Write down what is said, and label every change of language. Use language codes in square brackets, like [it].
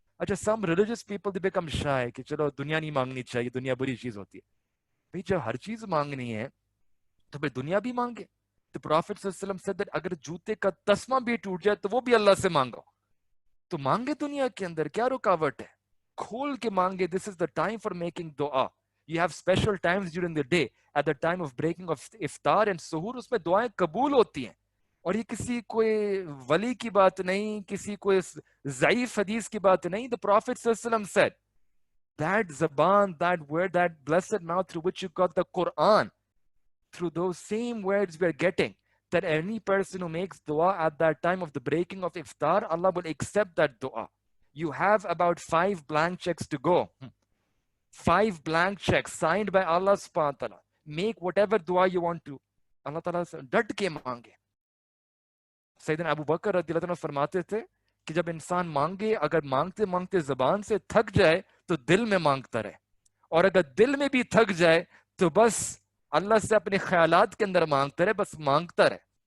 [ur] اچھا [en] some religious people they become shy [ur] کہ چلو دنیا نہیں مانگنی چاہیے, دنیا بری چیز ہوتی ہے. بھئی جب ہر چیز مانگنی ہے تو پھر دنیا بھی مانگے. تو پروفیٹ صلی اللہ علیہ وسلم [en] said that [ur] اگر جوتے کا تسمہ بھی ٹوٹ جائے تو وہ بھی اللہ سے مانگو. تو مانگے دنیا کے اندر, کیا رکاوٹ ہے؟ کھول کے مانگے. [en] This is the time for making dua. You have special times during the day, at the time of breaking of iftar and suhoor, [ur] اس میں دعائیں قبول ہوتی ہیں. اور یہ کسی کوئی ولی کی بات نہیں, کسی کوئی ضعیف حدیث کی بات نہیں. [en] The Prophet صلی اللہ علیہ وسلم said, that zaban, that word, that blessed mouth through which you got the Quran, through those same words we are getting, that any person who makes dua at that time of the breaking of iftar, Allah will accept that dua. You have about 5 blank checks to go. 5 blank checks signed by Allah subhanahu wa ta'ala. Make whatever dua you want to. [ur] اللہ تعالیٰ سے ڈٹ کے مانگے. سیدنا ابو بکر رضی اللہ عنہ فرماتے تھے کہ جب انسان مانگے, اگر مانگتے مانگتے زبان سے تھک جائے تو دل میں مانگتا رہے, اور اگر دل میں بھی تھک جائے تو بس اللہ سے اپنے خیالات کے اندر مانگتا رہے, بس مانگتا رہے.